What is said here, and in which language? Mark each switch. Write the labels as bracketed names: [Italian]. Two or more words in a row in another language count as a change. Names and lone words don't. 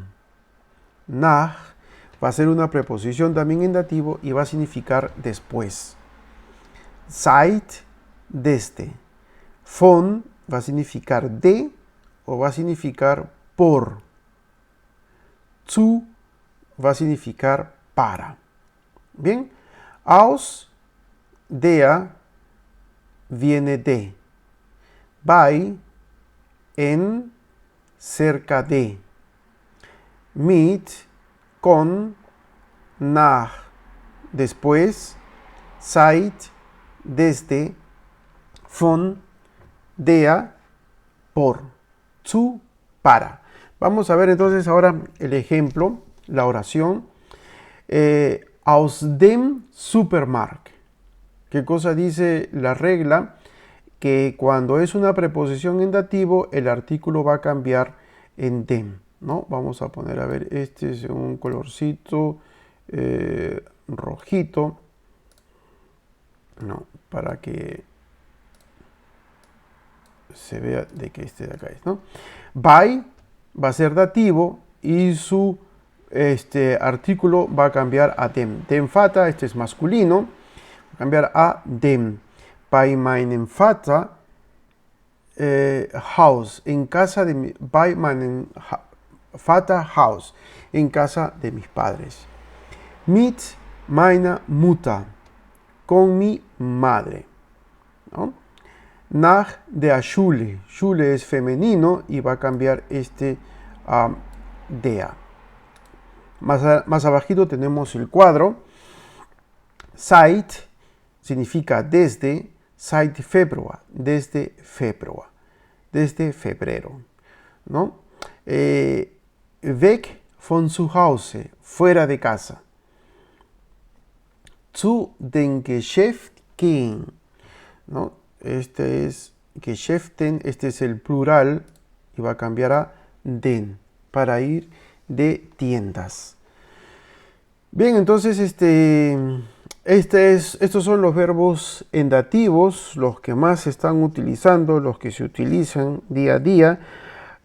[Spanish] Nach va a ser una preposición también en dativo y va a significar después. Seit, desde. Von va a significar de o va a significar por. Zu va a significar para. Bien, [German] aus, der, [Spanish] viene de. Bei, en, cerca de. Mit, con, nach, después. Seit, desde. [German] Von, der, por. [Spanish] Zu, para. Vamos a ver entonces ahora el ejemplo, la oración. [German] Aus dem Supermarkt. [Spanish] ¿Qué cosa dice la regla? Que cuando es una preposición en dativo, el artículo va a cambiar en dem, ¿no? Vamos a poner, a ver, este es un colorcito rojito, ¿no? Para que se vea de que este de acá es, ¿no? Bei va a ser dativo y su artículo va a cambiar a dem. [German] Dem Vater, [Spanish] este es masculino, va a cambiar a dem. [German] Bei meinem Vater, Haus, [Spanish] en casa de mi, [German] bei meinem Vater Haus, [Spanish] en casa de mis padres. [German] Mit meiner Mutter, [Spanish] con mi madre, ¿no? [German] Nach der Schule, [Spanish] Schule es femenino y va a cambiar a der. Más abajito tenemos el cuadro. Seit significa desde, [German] seit Februar, [Spanish] desde Februar, desde febrero, ¿no? [German] Weg von zu Hause, [Spanish] fuera de casa. [German] Zu den Geschäft gehen, [Spanish] ¿no? Este es Geschäften, este es el plural y va a cambiar a den, para ir de tiendas. Bien, entonces estos son los verbos en dativos, los que más se están utilizando, los que se utilizan día a día.